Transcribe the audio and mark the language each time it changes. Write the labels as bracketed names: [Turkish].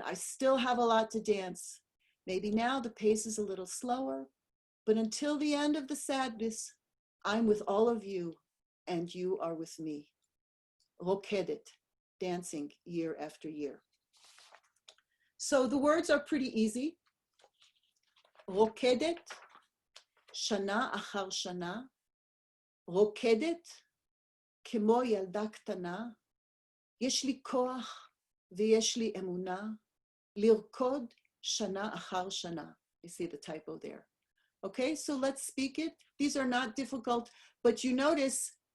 [English] I still have a lot to dance. Maybe now the pace is a little slower, but until the end of the sadness, I'm with all of you and you are with me. Rokedet, dancing year after year. So the words are pretty easy. [Hebrew] Rokedet, shana achar shana, רוקדת כמו ילדה קטנה, יש לי כוח ויש לי אמונה, לרקוד שנה אחר שנה. [English] You see the typo there. Okay, so let's speak it. These are not difficult, but you notice